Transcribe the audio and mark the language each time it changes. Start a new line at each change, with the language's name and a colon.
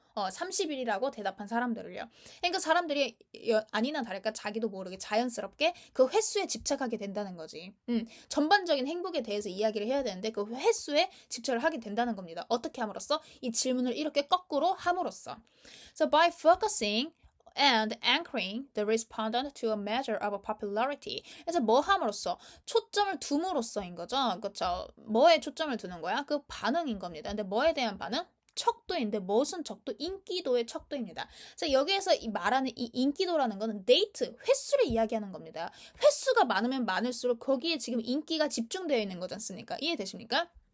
Korean: 30일이라고 대답한 사람들을요. 그러니까 사람들이 아니나 다를까 자기도 모르게 자연스럽게 그 횟수에 집착하게 된다는 거지. 전반적인 행복에 대해서 이야기를 해야 되는데 그 횟수에 집착을 하게 된다는 겁니다. 어떻게 함으로써? 이 질문을 이렇게 거꾸로 함으로써.
English: So by focusing and anchoring the respondent to a measure of popularity.
Korean: 그래서 뭐 함으로써? 초점을 둠으로써인 거죠. 그렇죠? 뭐에 초점을 두는 거야? 그 반응인 겁니다. 근데 뭐에 대한 반응? 척도인데 무슨 척도? 인기도의 척도입니다. 자, 여기에서 말하는 이 인기도라는 거는 데이트, 횟수를 이야기하는 겁니다. 횟수가 많으면 많을수록 거기에 지금 인기가 집중되어 있는 거지 않습니까? 이해되십니까?